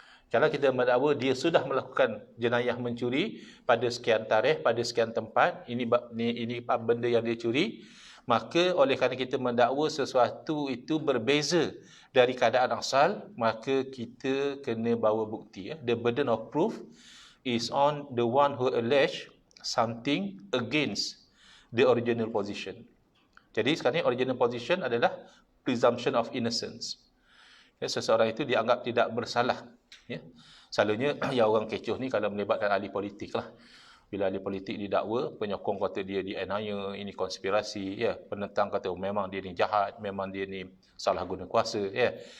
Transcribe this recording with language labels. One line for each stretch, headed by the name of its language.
Malay: Kalau kita mendakwa dia sudah melakukan jenayah mencuri pada sekian tarikh, pada sekian tempat, ini benda yang dia curi, maka oleh kerana kita mendakwa sesuatu itu berbeza dari keadaan asal, maka kita kena bawa bukti, ya.
English: The burden of proof is on the one who allege something against the original position.
Malay: Jadi sekarang ni
English: original position
Malay: adalah
English: presumption of innocence.
Malay: Ya, seseorang itu dianggap tidak bersalah, ya. Selalunya yang orang kecoh ni kalau melibatkan ahli politik lah. Bila ahli politik didakwa, penyokong kata dia dianiaya, ini konspirasi, ya. Penentang kata memang dia ni jahat, memang dia ni salah guna kuasa, ya.